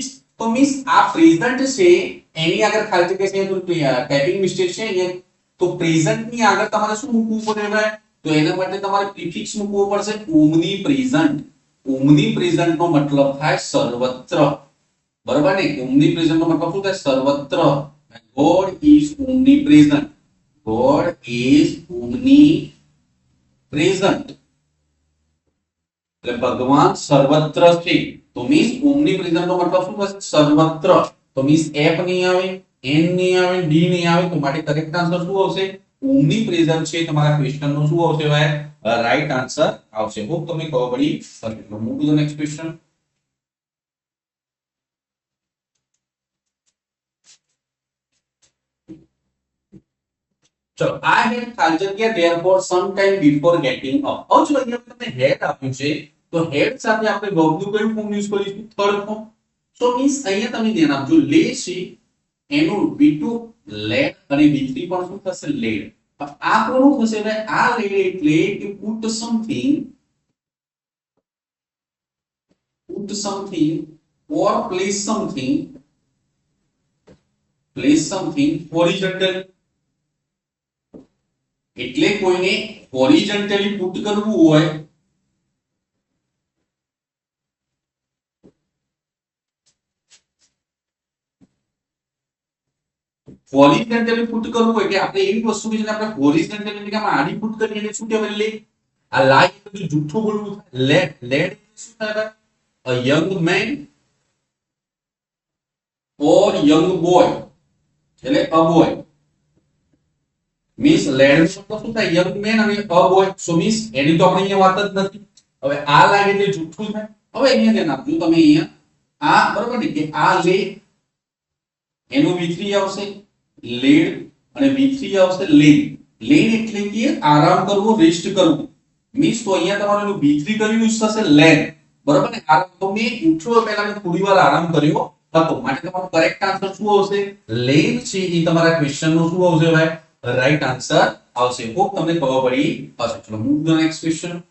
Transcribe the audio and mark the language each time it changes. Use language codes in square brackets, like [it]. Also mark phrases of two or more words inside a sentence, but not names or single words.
[gu] તો મીન્સ આ પ્રેઝન્ટ છે એની આગળ ખાલી જગ્યા છે, તો [en] typing mistake [gu] છે અહીંયા. તો પ્રેઝન્ટ ની આગળ તમારે શું મૂકવું પડે ભાઈ? તો એના માટે તમારે પ્રિફિક્સ મૂકવો પડશે [en] omni present. omni present [gu] નો મતલબ થાય સર્વત્ર, બરાબર ને. [en] omni present [gu] નો મતલબ શું થાય? સર્વત્ર. [en] God is omnipresent. God is omnipresent. [gu] એટલે ભગવાન સર્વત્ર છે. તો મીન્સ omnipresent નો મતલબ શું થશે? સર્વત્ર. તો મીન્સ F નહીં આવે, N નહીં આવે, D નહીં આવે. તો માટે [en] correct answer [gu] શું આવશે? omnipresent છે. તમારા ક્વેશ્ચન નો શું આવશે ભાઈ? [en] right answer [gu] આવશે. હોપ તમને ખબર પડી હશે. [en] Move to the next question. ચલો I had ખાલજગ્યા therefore sometime before getting up. [gu] હવે ચલો અહીંયા તમને હેડ આપ્યું છે, તો હેડ સાથે આપણે વર્બ નું કયું ફોર્મ યુઝ કરીશું? થર્ડ ફોર્મ. સો મીન્સ અહીંયા તમે ધ્યાન આપજો, લે છે એનું V2 લેડ અને V3 પણ શું થશે? લેડ. આ કોનું થશે ભાઈ? આ લેડ એટલે કે [en] put something or place something horizontally. [gu] એટલે કોઈને [en] horizontally put [gu] કરવું હોય [en] horizontally put [gu] કરવું હોય કે આપણે એવી વસ્તુ કે જેને આપણે હોરિઝોન્ટલી એટલે કે આડી પુટ કરીએ એને શું કહેવાય? લે. આ લાઈ એટલે જૂઠું બોલવું થાય. લેડ. લેડ શું થાય? [en] a young man or young boy [gu] એટલે [en] a boy [gu] મીન્સ લેડ મતલબ શું થાય [en] young man [gu] અને [en] a boy [gu] સો મીન્સ એની તો આપણે અહીંયા વાત જ નથી હવે આ લાગે એટલે જૂઠું થાય હવે અહીંયા ધ્યાન આપજો તમે અહીંયા આ બરોબર ને કે આ લે એનું v3 આવશે લેડ અને v3 આવશે લેન લેન એટલે કે આરામ કરવો રેસ્ટ કરવું મીન્સ તો અહીંયા તમારે એનું v3 કર્યું યુઝ થશે લેન બરોબર ને આરામ તો મેં ઇન્ટ્રો પહેલા મેં થોડી વાર આરામ કર્યો હતો માટે તમારો [en] correct answer [gu] શું આવશે લેન છે એ તમારા ક્વેશ્ચન નો શું આવશે ભાઈ [en] right answer [gu] આવશે હોપ તમને ખબર પડી હશે ચલો [en] move the next question